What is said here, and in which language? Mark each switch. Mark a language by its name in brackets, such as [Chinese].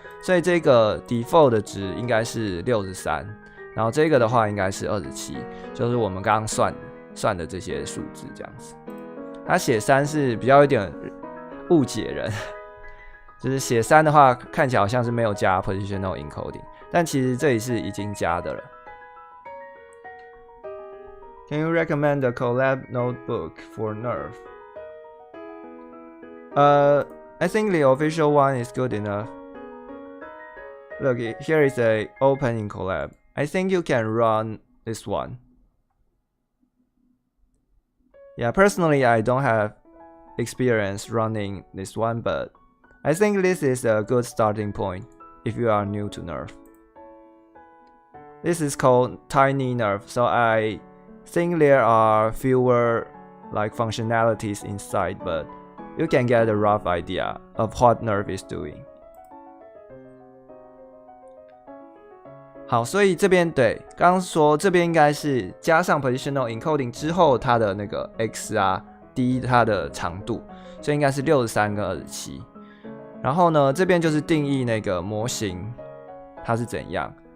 [Chinese] 所以这个 default 的值应该是63，然后这个的话应该是27，就是我们刚刚算的这些数字这样子。它写3是比较有点误解人，就是写3的话看起来好像是没有加 positional encoding， 但其实这里是已经加的了。 [English] Can you recommend a Colab notebook for Nerve? I think the official one is good enough. Look, here is a open in Colab. I think you can run this one. Yeah, personally, I don't have experience running this one, but I think this is a good starting point if you are new to Nerve. This is called Tiny Nerve, so I think there are fewer functionalities inside, but you can get a rough idea of what Nerve is doing. [Chinese] 好，所以这边对，刚刚说这边应该是加上 positional encoding 之后，它的那个 x 啊 d 它的长度，所以应该是63跟27。然后呢，这边就是定义那个模型它是怎样。